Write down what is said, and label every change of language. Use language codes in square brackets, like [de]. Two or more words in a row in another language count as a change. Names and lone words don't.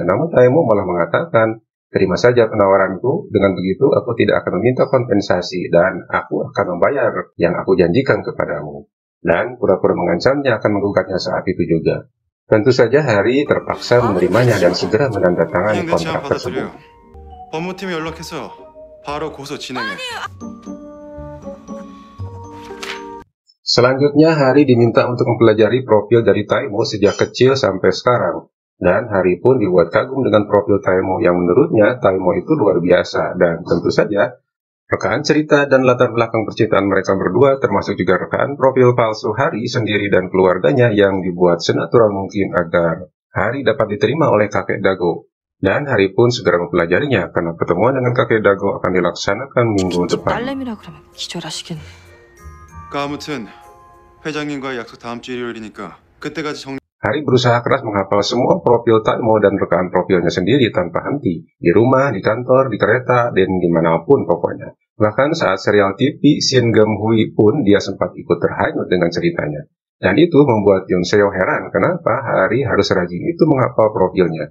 [id] Namun Taemo malah mengatakan, terima saja penawaranku, dengan begitu aku tidak akan meminta kompensasi, dan aku akan membayar yang aku janjikan kepadamu. Dan pura-pura mengancamnya akan menggugatnya saat itu juga. Tentu saja Hari terpaksa menerimanya dan segera menandatangani kontrak tersebut. [ko] 법무팀에 연락해서 바로 고소 진행해. [id] Selanjutnya Hari diminta untuk mempelajari profil dari Taemo sejak kecil sampai sekarang. Dan Hari pun dibuat kagum dengan profil Taemo yang menurutnya Taemo itu luar biasa. Dan tentu saja rekaan cerita dan latar belakang percintaan mereka berdua, termasuk juga rekaan profil palsu Hari sendiri dan keluarganya yang dibuat senatural mungkin agar Hari dapat diterima oleh kakek Dago. Dan Hari pun segera mempelajarinya karena pertemuan dengan kakek Dago akan dilaksanakan minggu depan. [ko] 아무튼 회장님과의 약속 다음 주 일요일이니까 그때까지 정리. [id] Hari berusaha keras menghafal semua profil Taemo dan rekaan profilnya sendiri tanpa henti. Di rumah, di kantor, di kereta, dan dimanapun pokoknya. Bahkan saat serial TV Shin Gam Hui pun dia sempat ikut terhanyut dengan ceritanya. Dan itu membuat Yoon Seo heran kenapa Hari harus rajin itu menghafal profilnya.